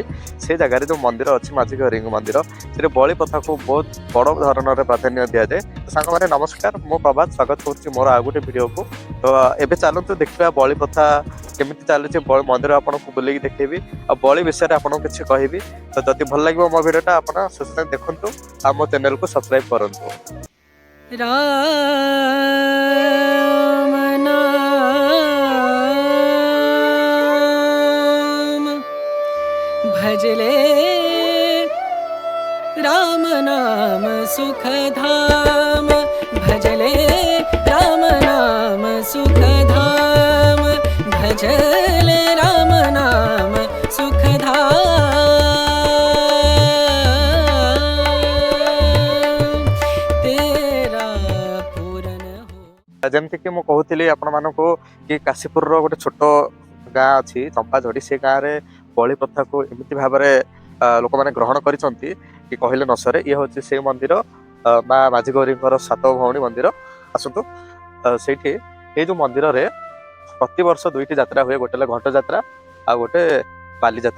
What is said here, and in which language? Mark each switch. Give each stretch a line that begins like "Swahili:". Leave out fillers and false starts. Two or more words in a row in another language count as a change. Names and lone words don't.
Odia: ସେ ଜାଗାରେ ଯେଉଁ ମନ୍ଦିର ଅଛି ମାଝିଘରିଙ୍କ ମନ୍ଦିର, ସେଠି ବଳି ପ୍ରଥାକୁ ବହୁତ ବଡ଼ ଧରଣରେ ପ୍ରାଧାନ୍ୟ ଦିଆଯାଏ। ସାଙ୍ଗମାନେ ନମସ୍କାର, ମୁଁ ପ୍ରଭାତ, ସ୍ୱାଗତ କରୁଛି ମୋର ଆଉ ଗୋଟେ ଭିଡ଼ିଓକୁ। ତ ଏବେ ଚାଲନ୍ତୁ ଦେଖିବା ବଳି ପ୍ରଥା କେମିତି ଚାଲୁଛି, ମନ୍ଦିର ଆପଣଙ୍କୁ ବୁଲେଇକି ଦେଖେଇବି, ଆଉ ବଳି ବିଷୟରେ ଆପଣଙ୍କୁ କିଛି କହିବି। ତ ଯଦି ଭଲ ଲାଗିବ ମୋ ଭିଡ଼ିଓଟା ଆପଣ ଶେଷ ଯାଏଁ ଦେଖନ୍ତୁ, ଆଉ ମୋ ଚ୍ୟାନେଲକୁ ସବସ୍କ୍ରାଇବ୍ କରନ୍ତୁ।
Hindi: राम नाम भजले राम नाम सुखधाम भजले राम नाम सुखधाम भजले राम नाम सुखधाम तेरा पूरन हो।
Odia: ଯେମିତିକି ମୁଁ କହୁଥିଲି ଆପଣମାନଙ୍କୁ କି କାଶୀପୁରର ଗୋଟେ ଛୋଟ ଗାଁ ଅଛି ଚମ୍ପାଝୋଡ଼ି, ସେ ଗାଁରେ ବଳି ପ୍ରଥାକୁ ଏମିତି ଭାବରେ ଲୋକମାନେ ଗ୍ରହଣ କରିଛନ୍ତି କି କହିଲେ ନ ସରେ। ଇଏ ହେଉଛି ସେଇ ମନ୍ଦିର, ମା ମାଝିଗୌରୀଙ୍କର ସାତ ଭଉଣୀ ମନ୍ଦିର। ଆସନ୍ତୁ, ସେଇଠି ଏଇ ଯେଉଁ ମନ୍ଦିରରେ ପ୍ରତିବର୍ଷ ଦୁଇଟି ଯାତ୍ରା ହୁଏ, ଗୋଟେ ହେଲା ଘଣ୍ଟ ଯାତ୍ରା ଆଉ ଗୋଟେ ବାଲିଯାତ୍ରା।